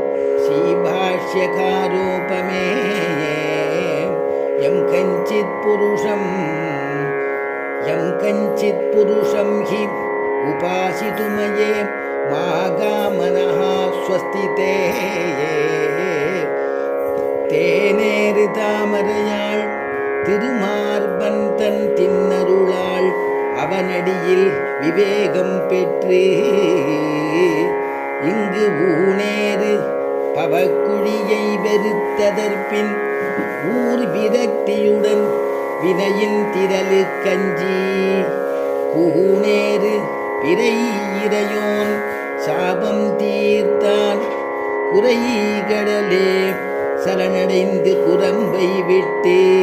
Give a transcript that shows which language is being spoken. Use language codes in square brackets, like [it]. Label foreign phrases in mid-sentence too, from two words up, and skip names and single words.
[sa] श्रीभाष्यकारोपमेये यं कञ्चित् पुरुषं हि उपासितुमये मागामनः स्वस्तिते [ta] தேனேறிதாமரையாள் திருமார்பந்தன் தின்னருளாள் அவனடியில் விவேகம் பெற்று இங்கு ஊனேறு பவக்குழியை வெறுத்ததற்பின் ஊர் விரக்தியுடன் வினையின் திரளு கஞ்சி கூனேறு பிறை இறையோன் சாபம் தீர்த்தான் குறைகடலே சரணடைந்து குரம்பை விட்டு